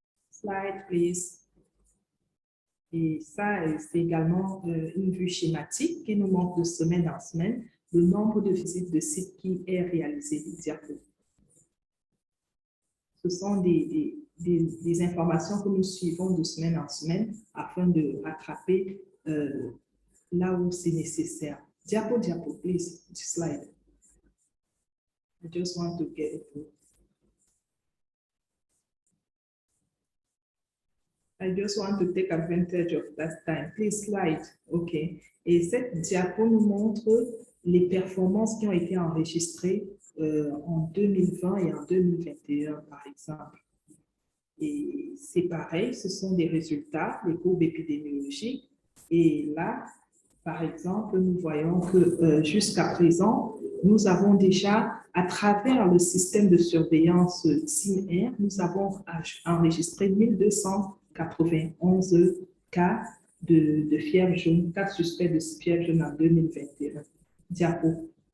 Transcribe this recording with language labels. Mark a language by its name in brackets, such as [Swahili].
[English] Slide, please. [French] Et ça, c'est également une vue schématique qui nous montre de semaine en semaine le nombre de visites de sites qui est réalisé. Diapo. Ce sont des informations que nous suivons de semaine en semaine afin de rattraper là où c'est nécessaire. Diapo, [English] please, slide. I just want to get it through. I just want to take advantage of that time. Please slide. OK. [French] Et cette diapo nous montre les performances qui ont été enregistrées en 2020 et en 2021, par exemple. Et c'est pareil, ce sont des résultats, les courbes épidémiologiques. Et là, par exemple, nous voyons que jusqu'à présent, nous avons déjà, à travers le système de surveillance SIM-R, nous avons enregistré 1291 cas de fièvre jaune, cas suspects de fièvre jaune en 2021. Diapo.